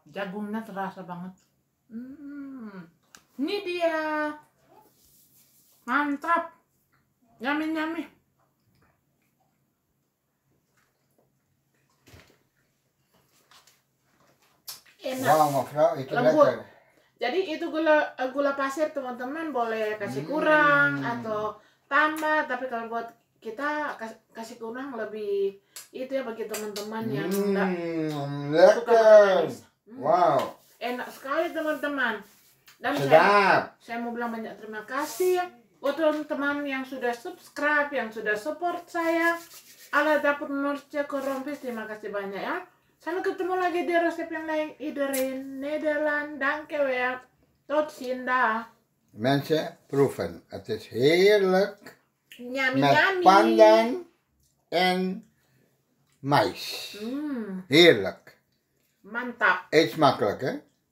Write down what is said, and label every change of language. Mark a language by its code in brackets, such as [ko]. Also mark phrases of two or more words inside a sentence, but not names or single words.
[id] Jagungnya terasa banget. Ini dia. Mantap. Yummy. Enak. [nl] Wauw mevrouw, [id] itu Lembut. [nl] lekker. [id] Jadi itu gula pasir teman-teman boleh kasih kurang atau tambah, tapi kalau buat kita kasih kurang lebih itu ya bagi teman-teman yang enggak suka makan manis. Wow. Enak sekali teman-teman. Dan Sedap. saya mau bilang banyak terima kasih ya buat teman-teman yang sudah subscribe, yang sudah support saya. Ala Dapur Noortje Korompis, terima kasih banyak ya. Sampai ketemu lagi di resep yang lain. [nl] Iedereen Nederland, dankjewel. Tot ziens. Mensen, proeven. Het is heerlijk. Yummy, Met yummy. pandan en mais. Heerlijk. Mantap. Eet smakelijk, hè?